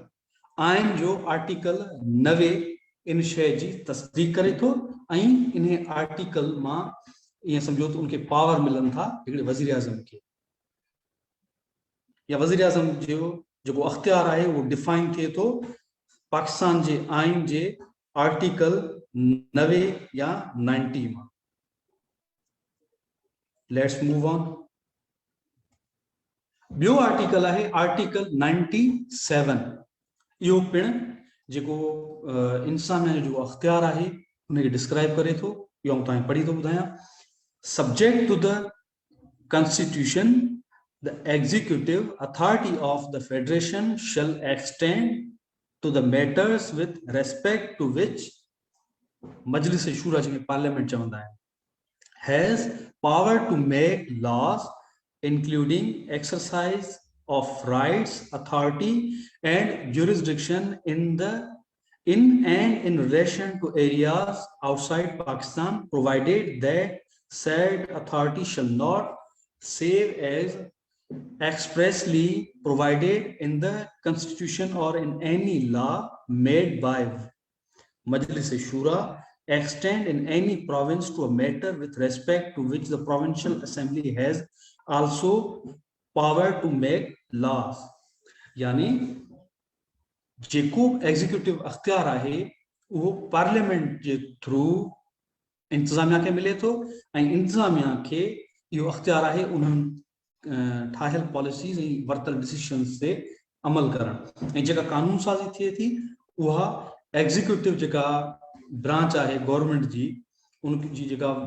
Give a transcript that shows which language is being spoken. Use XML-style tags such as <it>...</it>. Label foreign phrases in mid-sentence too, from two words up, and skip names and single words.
<sd>आइन जो आर्टिकल 90 इन शइ जी तस्दीक करे थो ऐं इन आर्टिकल मां ईअं सम्झो त उनखे पावर मिलनि था हिकिड़े वज़ीर आज़म खे, या वज़ीर आज़म जो जेको अख्तियार आहे उहो डिफाइन थिए थो पाकिस्तान जे आइन जे आर्टिकल 90 या 90 मां।</sd> <en>Let's move on.</en> <sd>ॿियो आर्टिकल आहे आर्टिकल 97। इहो पिण जेको इंसान जो अख्तियार आहे उनखे डिस्क्राइब करे थो, इहो आउं तव्हांखे पढ़ी थो ॿुधायां।</sd> <en>subject to the Constitution, the executive authority of the Federation shall extend to the matters with respect to which Majlis Shura</en> <sd>जिन्हें Parliament चवंदा आहिनि,</sd> <en>has power to make laws including exercise of rights, authority and jurisdiction in and in relation to areas outside Pakistan, provided that said authority shall not save as expressly provided in the Constitution or in any law made by Majlis Shura, extend in any province to a matter with respect to which the Provincial Assembly has also power to make laws.</en> <sd>यानी जेको एग्जीक्यूटिव अख्तियार आहे उहो पार्लियामेंट जे थ्रू इंतजामिया खे मिले थो ऐं इंतजामिया खे इहो अख्तियार आहे उन्हनि ठाहियल पॉलिसीज़ ऐं वरितल डिसीशन्स ते अमल करणु, ऐं जेका कानून साज़ी थिए थी उहा एग्जीक्यूटिव जेका ब्रांच आहे गवर्नमेंट जी उनजी जेका</sd>